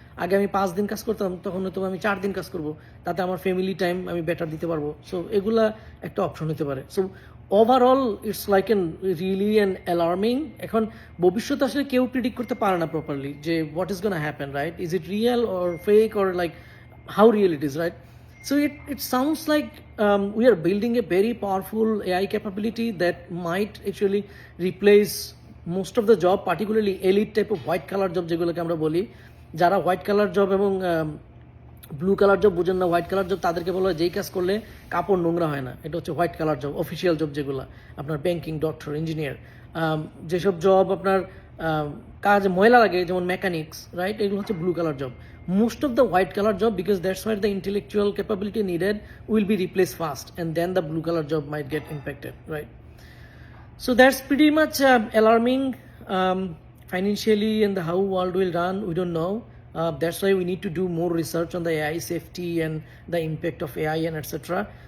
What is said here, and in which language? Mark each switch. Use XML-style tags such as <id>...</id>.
<bn>আগে আমি 5 দিন কাজ করতাম, তখন হয়তো আমি 4 দিন কাজ করব। তাতে আমার ফ্যামিলি টাইম আমি বেটার দিতে পারবো। সো এগুলা একটা অপশন হতে পারে।</bn> <en>So overall it's like really alarming.</en> <bn>এখন ভবিষ্যৎ আসলে কেউ প্রিডিক্ট করতে পারে না প্রপারলি যে</bn> <en>What is gonna happen, right? Is it real or fake or like how real it is, right? So it sounds like we are building a very powerful AI capability that might actually replace most of the job, particularly elite type of white collar job</en> <bn>যেগুলোকে আমরা বলি। যারা white colour job এবং blue colour job বুঝেন না, white colour job তাদেরকে বলা হয় যেই কাজ করলে কাপড় নোংরা হয় না, এটা হচ্ছে white colour job. Official job যেগুলো আপনার ব্যাংকিং, ডক্টর, ইঞ্জিনিয়ার, যেসব জব আপনার কাজ ময়লা লাগে যেমন মেকানিক্স, রাইট? এগুলো হচ্ছে blue colour job.</bn> <en>Most of the white collar job, because that's where the intellectual capability needed, will be replaced fast, and then the blue collar job might get impacted, right? So that's pretty much alarming. Financially and how world will run, we don't know. That's why we need to do more research on the AI safety and the impact of AI and etc.</en>